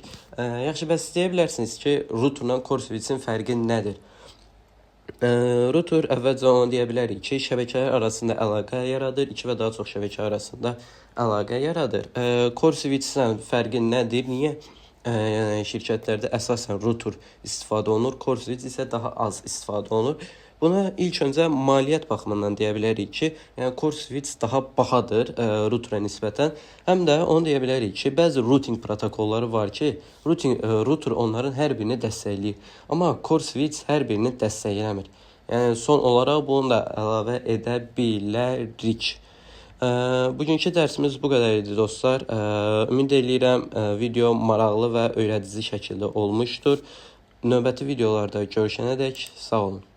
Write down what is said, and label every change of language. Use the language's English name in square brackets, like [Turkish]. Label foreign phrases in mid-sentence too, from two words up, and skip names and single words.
[Azerbaijani] Yaxşı, bəs deyə bilərsiniz ki, routerla [English] core switchin [Azerbaijani] fərqi nədir? Router əvvəlcə onu deyə bilərik ki, şəbəkələr arasında əlaqə yaradır, 2 və daha çox şəbəkə arasında əlaqə yaradır. [English] Core switchdən [Azerbaijani] fərqi nədir? Niyə şirkətlərdə əsasən router istifadə olunur, [English] core switch [Azerbaijani] isə daha az istifadə olunur? Buna ilk öncə maliyyət baxımından deyə bilərik ki, yəni [English] core switch [Azerbaijani] daha bahadır routerə nisbətən. Həm də onu deyə bilərik ki, bəzi routing protokolları var ki, router onların hər birini dəstəkləyir. Amma [English] core switch [Azerbaijani] hər birini dəstəkləmir. Yəni son olaraq bunu da əlavə edə bilərik. Bugünkü dərsimiz bu qədər idi dostlar. Ümid edirəm video maraqlı və öyrədici şəkildə olmuşdur. Növbəti videolarda görüşənədək sağ olun.